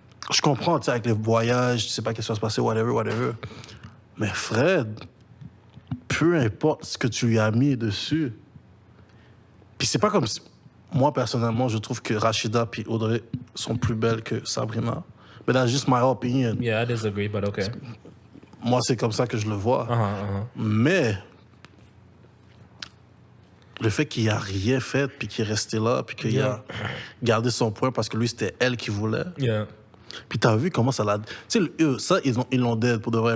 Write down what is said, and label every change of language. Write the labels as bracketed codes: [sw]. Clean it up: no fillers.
[fr] Je comprends, tu sais, avec les voyages, tu sais pas qu'est-ce qui va se passer, whatever. Mais Fred, peu importe ce que tu lui as mis dessus, puis c'est pas comme... Moi, personnellement, je trouve que Rachida et Audrey sont plus belles que Sabrina. [en] Mais that's just my opinion. Yeah, I disagree, but okay. [fr] Moi, c'est comme ça que je le vois. Mais le fait qu'il a rien fait, puis qu'il est resté là, puis qu'il a gardé son point parce que lui, c'était elle qui voulait. [en] Yeah. [fr] Puis t'as vu comment ça l'a... Tu sais, ça, ils l'ont dead pour de vrai.